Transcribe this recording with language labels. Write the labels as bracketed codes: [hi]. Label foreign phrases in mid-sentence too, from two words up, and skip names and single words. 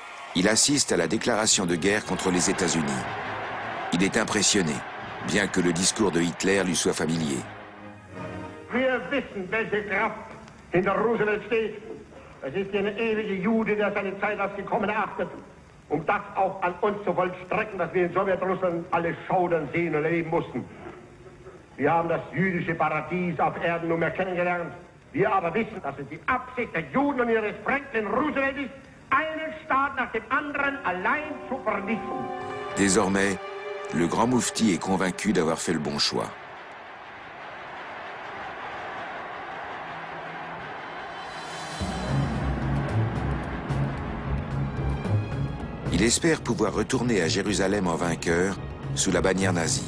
[fr] Il assiste à la déclaration de guerre contre les États-Unis. Il est impressionné, bien que le discours de Hitler lui soit familier. [de] Wir wissen, welche Kraft hinter Roosevelt steht. Es ist eine ewige Jude, der seine Zeit als gekommen erachtet, das auch an uns zu vollstrecken, dass wir in Sowjetrussland alle schaudern, sehen und erleben mussten. Wir haben das jüdische Paradies auf Erden nunmehr kennengelernt. Wir aber wissen, dass es die Absicht der Juden und ihres Franklin Roosevelt ist, einen Staat nach dem anderen allein zu vernichten. [fr] Désormais, le grand moufti est convaincu d'avoir fait le bon choix. Il espère pouvoir retourner à Jérusalem en vainqueur, sous la bannière nazie.